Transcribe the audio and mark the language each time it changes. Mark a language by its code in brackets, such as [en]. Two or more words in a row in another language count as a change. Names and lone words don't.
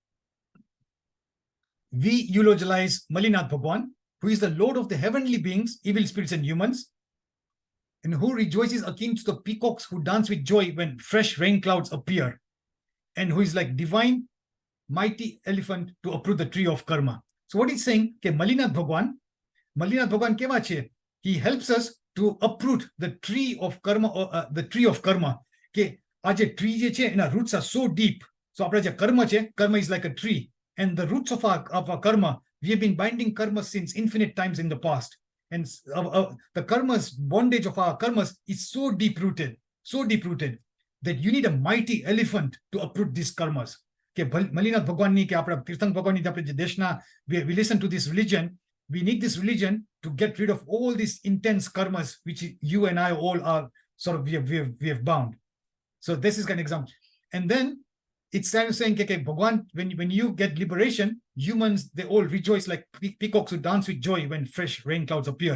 [en] We eulogize Malinath Bhagwan, who is the Lord of the heavenly beings, evil spirits and humans, and who rejoices akin to the peacocks who dance with joy when fresh rain clouds appear, and who is like divine, mighty elephant to uproot the tree of karma. So what he's saying, [gu] Malinath Bhagwan keva che? [en] He helps us to uproot the tree of karma, the tree of karma. [gu] કે આ જે tree જે છે એના [en] roots are so deep. [gu] So આપણા જે કર્મ છે, [en] karma is like a tree, and the roots of our karma, we have been binding karma since infinite times in the past, and the karma's bondage of our karmas is so deep rooted that you need a mighty elephant to uproot these karmas. [gu] કે મલ્લીનાથ ભગવાનની કે આપણા તીર્થંકર ભગવાનની આપણે જે દેશના [en] we listen to this religion, we need this religion to get rid of all these intense karmas which you and I all are sort of we have bound. So this is an example. And then it's saying, okay, Bhagwan, when you get liberation, humans, they all rejoice like peacocks who dance with joy when fresh rain clouds appear.